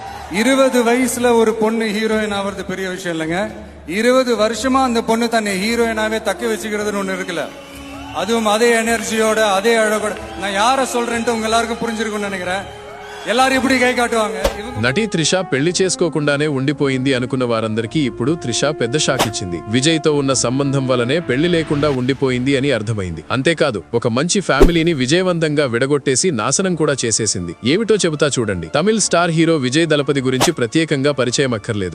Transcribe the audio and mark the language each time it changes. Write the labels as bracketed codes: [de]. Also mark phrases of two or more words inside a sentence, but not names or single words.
[ta] 20 வயசுல ஒரு பொண்ணு ஹீரோயின் ஆகிறது பெரிய விஷயம் இல்லைங்க. 20 வருஷமா அந்த பொண்ணு தன்னை ஹீரோயினாவே தக்க வச்சுக்கிறதுன்னு ஒண்ணு இருக்குல்ல, அதுவும் அதே எனர்ஜியோட அதே அழகோட. நான் யார சொல்றேன்ட்டு உங்க எல்லாருக்கும் புரிஞ்சிருக்கும்னு நினைக்கிறேன். எல்லாரும் இப்படி கை காட்டுவாங்க. [te] నటి త్రిష పెళ్లి చేసుకోకుండానే ఉండిపోయింది అనుకున్న వారందరికీ ఇప్పుడు త్రిష పెద్ద షాక్ ఇచ్చింది. విజయ్ తో ఉన్న సంబంధం వల్లనే పెళ్లి లేకుండా ఉండిపోయింది అని అర్థమైంది. అంతేకాదు ఒక మంచి ఫ్యామిలీని విజయవంతంగా విడగొట్టేసి నాశనం కూడా చేసేసింది. ఏమిటో చెబుతా చూడండి. తమిళ స్టార్ హీరో విజయ్ దళపతి గురించి ప్రత్యేకంగా పరిచయం అక్కర్లేదు.